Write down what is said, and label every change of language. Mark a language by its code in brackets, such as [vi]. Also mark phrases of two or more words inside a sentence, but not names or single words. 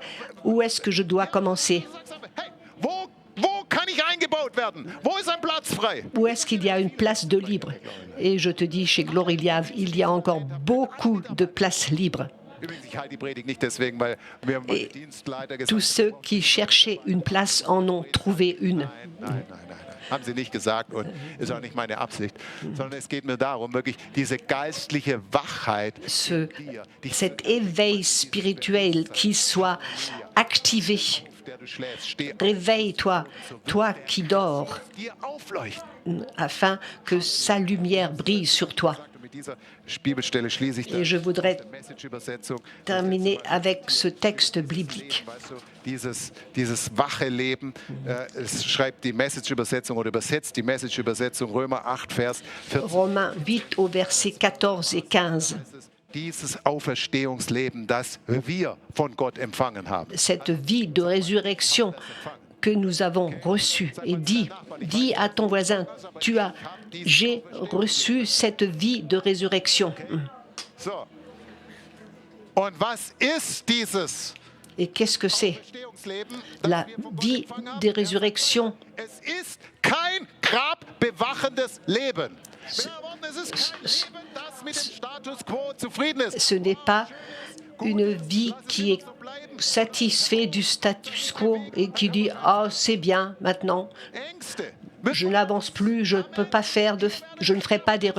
[fr] Où est-ce que je dois commencer? Où est-ce qu'il y a une place de libre? Et je te dis, chez Gloire, il y a encore beaucoup de places libres. Et tous ceux qui cherchaient une place en ont trouvé une. [de] Haben sie nicht gesagt und ist auch nicht meine Absicht, sondern es geht mir darum, wirklich diese geistliche Wachheit, [fr] cet éveil spirituel qui soit activé. Réveille-toi, toi qui dors, afin que sa lumière brille sur toi. Et je voudrais terminer avec ce texte biblique. [de] Dieses wache Leben, es schreibt die Message-Übersetzung oder übersetzt die Message-Übersetzung Römer 8, Vers 14. [fr] Romains 8 au verset 14 et 15. [de] Dieses Auferstehungsleben, das wir von Gott empfangen haben. [fr] Cette vie de résurrection que nous avons reçue. Et dis à ton voisin, j'ai reçu cette vie de résurrection. [de] So. Und was ist dieses? [fr] Et qu'est-ce que c'est? La vie de résurrection. [de] Es ist kein grabbewachendes Leben. [fr] Ce n'est pas une vie qui est satisfaite du status quo et qui dit « Ah, c'est bien maintenant, je n'avance plus, je ne ferai pas d'erreur.